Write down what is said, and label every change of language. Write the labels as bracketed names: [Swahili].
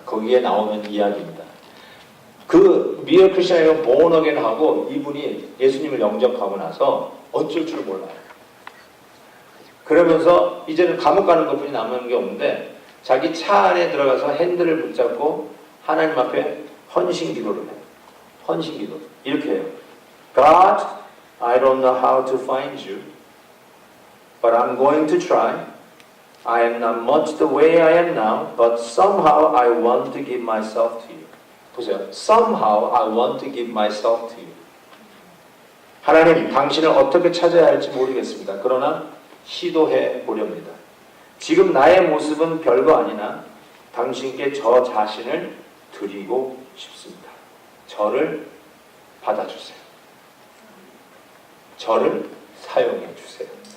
[Korean] 거기에 나오는 이야기입니다. 그 Mere Christian을 Born Again 하고 이분이 예수님을 영접하고 나서 어쩔 줄 몰라요. 그러면서 이제는 감옥 가는 것뿐이 남은 게 없는데 자기 차 안에 들어가서 핸들을 붙잡고 하나님 앞에 헌신 기도를 해요. 헌신 기도. 이렇게 해요. [English] God, I don't know how to find you, but I'm going to try. I am not much the way I am now, but somehow I want to give myself to you. [Korean] 보세요. [English] Somehow I want to give myself to you. [Korean] 하나님, 당신을 어떻게 찾아야 할지 모르겠습니다. 그러나 시도해 보렵니다. 지금 나의 모습은 별거 아니나 당신께 저 자신을 드리고 싶습니다. 저를 받아주세요. 저를 사용해 주세요.